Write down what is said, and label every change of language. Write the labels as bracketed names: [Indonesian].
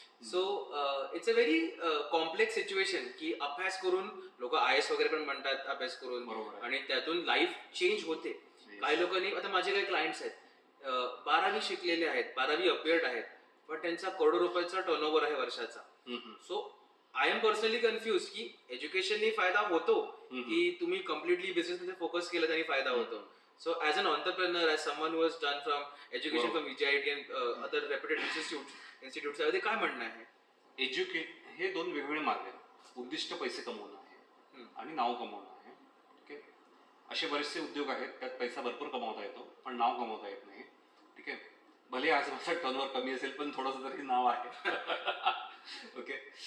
[English] so it's a very complex situation [Marathi] की अभ्यास करून लोक IAS वगैरे पण म्हणतात अभ्यास करून, आणि त्यातून लाईफ चेंज होते. काही लोकांनी, आता माझे काही क्लायंट्स आहेत 12वी शिकलेले आहेत, 12वी अपियर्ड आहेत, पण त्यांचा करोडो रुपयाचा टर्नओव्हर आहे वर्षाचा. [English] so I'm personally confuse [Marathi] की एज्युकेशननी फायदा होतो की तुम्ही कम्प्लिटली बिझनेसमध्ये फोकस केलं त्यांनी फायदा होतो. [English] So as an entrepreneur, as someone who has done from education from VJIT and other reputed institutes, [Marathi] यामध्ये काय म्हणणं आहे? हे दोन वेगवेगळे मार्ग आहेत. उद्दिष्ट पैसे कमवणं आहे आणि नाव कमवणं आहे. ठीक आहे. असे बरेचसे उद्योग आहेत त्यात पैसा भरपूर कमवता येतो पण नाव कमवता येत नाही. ठीक आहे. भले आज माझा टर्नओव्हर कमी असेल पण थोडंसं तरी नाव आहे. ओके.